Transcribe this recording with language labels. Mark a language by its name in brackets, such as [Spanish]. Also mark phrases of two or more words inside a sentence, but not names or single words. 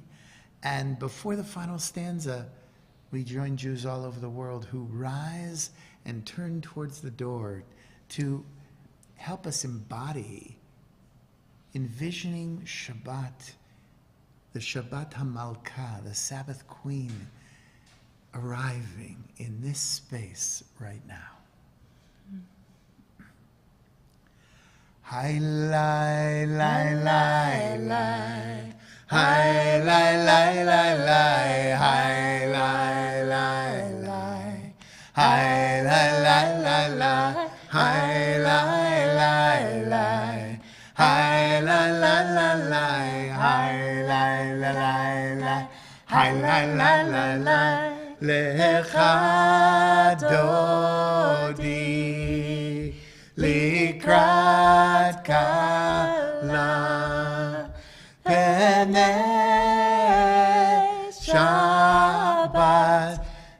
[English] And before the final stanza, we join Jews all over the world who rise and turn towards the door to help us embody envisioning Shabbat, the [Hebrew] שבת המלכה, [English] the Sabbath Queen, arriving in this space right now. Hi, lai, lai, lai, lai. Hi, lai, lai, lai, lai. Hi, lai, lai, lai. Hi, lai, lai, lai, lai. Hi, lai, lai, lai. Hi, la, la, la, la. Hi, la, la, la, la. Hi, la, la, la, la. [Hebrew] לכה דודי לקראת כלה פני שבת